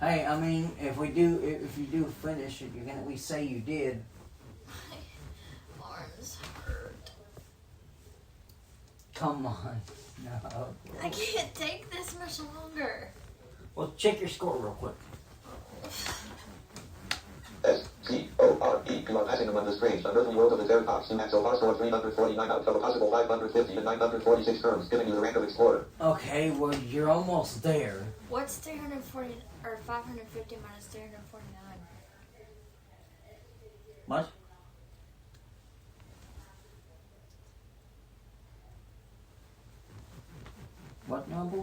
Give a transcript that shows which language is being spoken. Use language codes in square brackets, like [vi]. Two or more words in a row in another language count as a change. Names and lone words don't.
[en] Hey, I mean, if you do finish it, you can at least say you did. My arms hurt. Come on. No. I can't take this much longer. Well, check your score real quick. S-C-O-R-E. You are passing among the strange, unearthly world of the Triceratops. You have so far scored 349 out of a possible 550 and 946 terms, giving you the rank of explorer. Okay, well, you're almost there. What's 340 or 550 minus 349? What? What, Noble?